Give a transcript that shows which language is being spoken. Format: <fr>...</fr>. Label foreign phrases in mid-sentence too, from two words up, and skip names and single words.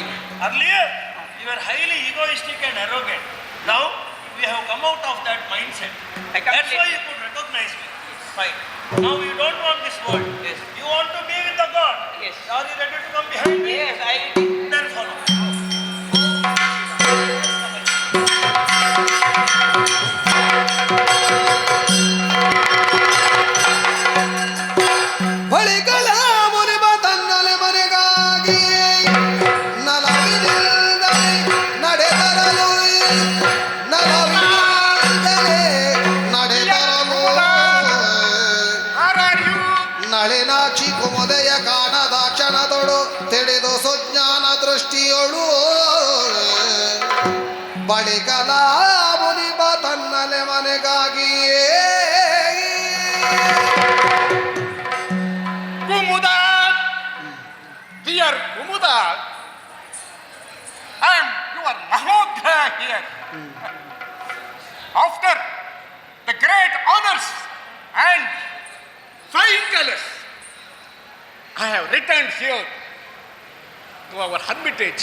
<en>Earlier, you were highly egoistic and arrogant. Now, we have come out of that mindset. That's why you could recognize me. Fine. Now you don't want this world. Yes. You want to be with the God. Yes. Are you ready to come behind me? Yes, I will. Then follow.</en> <kn>ಬಳಿಕಲ ಮುನಿಬ ತನ್ನಲೆ ಮನೆಗಾಗಿ ನಲವಿನಿಂದಲೇ ನಡೆದರಲು ನಲವಿನಿಂದಲೇ ನಡೆದರಲು ನಳಿನಾಕ್ಷಿ ಕುಮುದೆಯ ಕಾಣದ ಕ್ಷಣದೊಳು ತಿಳಿದು ಸುಜ್ಞಾನ ದೃಷ್ಟಿಯೊಳು ಬಳಿಕಲ ಮುನಿಬ ತನ್ನಲೆ ಮನೆಗಾಗಿಯೇ</kn> <en>Kumuda, dear Kumuda, I am your Mahodra here. After the great honors and flying colors, I have returned here to our hermitage.</en>